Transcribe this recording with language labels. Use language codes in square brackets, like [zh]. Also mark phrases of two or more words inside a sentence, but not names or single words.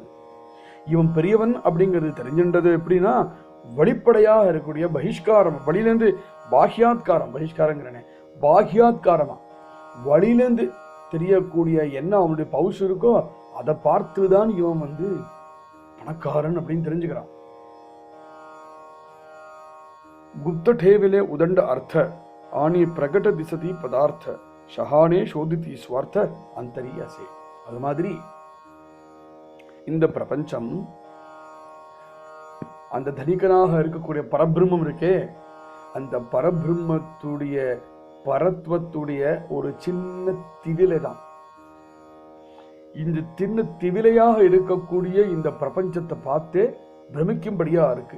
[ta] இவன் பெரியவன் அப்படிங்கிறது தெரிஞ்சின்றது எப்படின்னா, வெளிப்படையாக இருக்கக்கூடிய பகிஷ்காரம், வழியிலேருந்து பாஹ்யாத்காரம், பகிஷ்காரங்கிறனே பாஹ்யாத்காரமா வழியிலேருந்து தெரியக்கூடிய என்ன அவனுடைய பவுஷ் இருக்கோ அதை பார்த்துதான் இவன் பணக்காரன் அப்படின்னு தெரிஞ்சுக்கிறான். [mr] गुप्त ठेविले उदंड अर्थ आनी प्रकट दिसती पदार्थ शहाने शोधिती स्वार्थ अंतरियासे. [ta] அது மாதிரி இந்த பிரபஞ்சம் அந்த தனிகனாக இருக்கக்கூடிய பரபிரம்மம் இருக்கே, அந்த பரபிரம்மத்துடைய பரத்வத்துடைய ஒரு சின்ன திவிலை தான். இந்த சின்ன திவிலையாக இருக்கக்கூடிய இந்த பிரபஞ்சத்தை பார்த்து பிரமிக்கும்படியா இருக்கு.